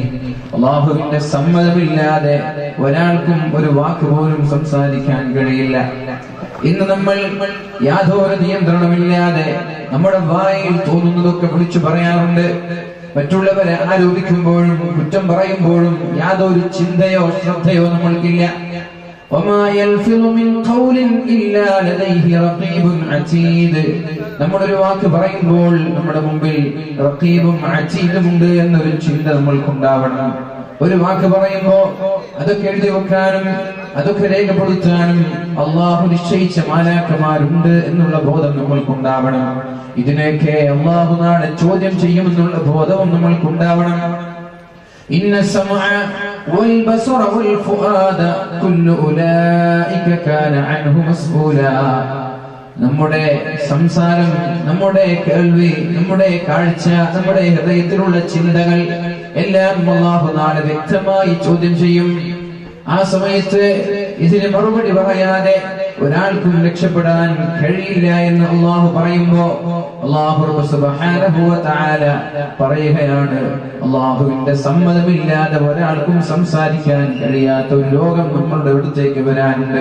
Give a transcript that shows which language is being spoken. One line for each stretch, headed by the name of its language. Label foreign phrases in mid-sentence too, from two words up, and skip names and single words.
Malayalam: അല്ലാഹുവിന്റെ സമ്മതമില്ലാതെ ഒരാൾക്കും ഒരു വാക്ക് പോലും സംസാരിക്കാൻ കഴിയില്ല. ഇന്ന് നമ്മൾ യാതൊരു നിയന്ത്രണമില്ലാതെ നമ്മുടെ വായിൽ തോന്നുന്നതൊക്കെ വിളിച്ചു പറയാറുണ്ട്. മറ്റുള്ളവരെ ആരോപിക്കുമ്പോഴും കുറ്റം പറയുമ്പോഴും യാതൊരു ചിന്തയോ ശ്രദ്ധയോ നമ്മൾക്കില്ല.
Arabic: وما يلفظ من قول إلا لديه رقيب عتيد.
Malayalam: നമ്മളൊരു വാക്ക് പറയുമ്പോൾ നമ്മുടെ മുമ്പിൽ റഖീബും അതീദും ഉണ്ട് എന്നൊരു ചിന്ത നമ്മൾക്കുണ്ടാവണം. ഒരു വാക്ക് പറയുമ്പോൾ അതൊക്കെ എഴുതി വെക്കാനും അതൊക്കെ രേഖപ്പെടുത്താനും അല്ലാഹു നിശ്ചയിച്ച മാലാഖമാരുണ്ട് എന്നുള്ള ബോധം നമ്മൾക്കുണ്ടാവണം. ഇതിനെയൊക്കെ അല്ലാഹു നാളെ ചോദ്യം ചെയ്യുമെന്നുള്ള ബോധവും നമ്മൾക്കുണ്ടാവണം.
Arabic: إن السمع والبصر والفؤاد كل أولئك كان عنه مسؤولا.
Malayalam: നമ്മുടെ സംസാരം, നമ്മുടെ കേൾവി, നമ്മുടെ കാഴ്ച, നമ്മുടെ ഹൃദയത്തിലുള്ള ചിന്തകൾ എല്ലാം അല്ലാഹു നാളെ വ്യക്തമായി ചോദ്യം ചെയ്യും. ആ സമയത്ത് ഇതിന് മറുപടി പറയാതെ ഒരാൾക്കും രക്ഷപ്പെടാൻ കഴിയില്ല എന്ന് അല്ലാഹു പറയുമ്പോ അല്ലാഹു
Arabic: سبحانه و تعالى
Malayalam: പറയുകയാണ്, അല്ലാഹുവിന്റെ സമ്മതമില്ലാതെ ഒരാൾക്കും സംസാരിക്കാൻ കഴിയാത്ത ഒരു ലോകം നമ്മളുടെ അടുത്തേക്ക് വരാനുണ്ട്.